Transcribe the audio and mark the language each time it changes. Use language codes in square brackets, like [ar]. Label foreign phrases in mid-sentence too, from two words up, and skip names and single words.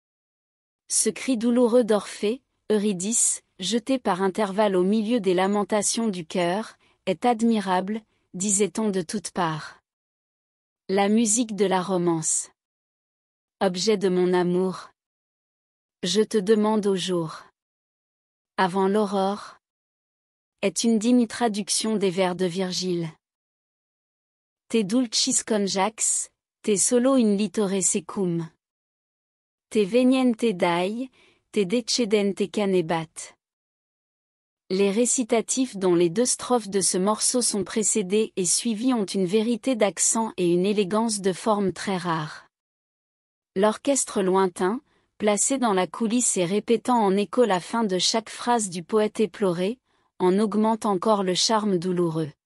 [fr] Ce cri douloureux d'Orphée, Eurydice, jeté par intervalles au milieu des lamentations du cœur, est admirable, disait-on de toutes parts. La musique de la romance. Objet de mon amour. Je te demande au jour. Avant l'aurore. Est une digne traduction des vers de Virgile. [la] Te dulcis conjax, te solo in litore secum. Te veniente dai, te decedente canebat. [fr] Les récitatifs dont les deux strophes de ce morceau sont précédés et suivis ont une vérité d'accent et une élégance de forme très rares. L'orchestre lointain, placé dans la coulisse et répétant en écho la fin de chaque phrase du poète éploré, en augmente encore le charme douloureux.